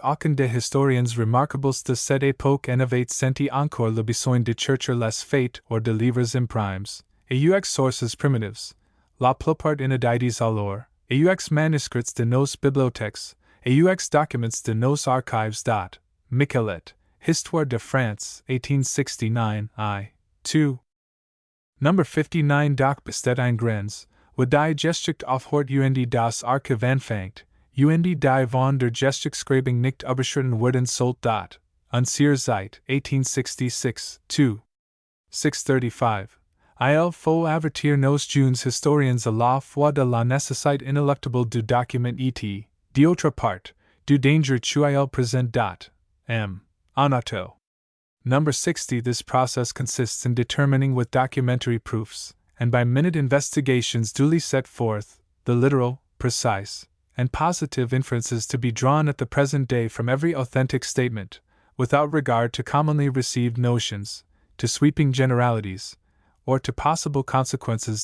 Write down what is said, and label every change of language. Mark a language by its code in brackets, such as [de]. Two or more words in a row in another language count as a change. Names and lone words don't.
[fr] Aucun des historiens remarquables de cette époque n'avait senti encore le besoin de chercher les faits or de livres imprimes, et aux sources primitives, la plupart inédites alors, et aux manuscrits de nos bibliothèques, et aux documents de nos archives. Michelet, Histoire de France, 1869, I. [en] 2. Number 59. [de] Doch besteht ein Grenz, wo die Geschichte aufhört und das Archiv anfängt, und die von der Geschichtsschreibung nicht überschritten werden sollte. Unserer Zeit, 1866, 2. 635. [fr] Il faut avertir nos jeunes historiens à la fois de la nécessité inéluctable du document et, d'autre part, du danger qu'il présente. [en] M. Onoto. Number 60. This process consists in determining with documentary proofs, and by minute investigations duly set forth, the literal, precise, and positive inferences to be drawn at the present day from every authentic statement, without regard to commonly received notions, to sweeping generalities, or to possible consequences.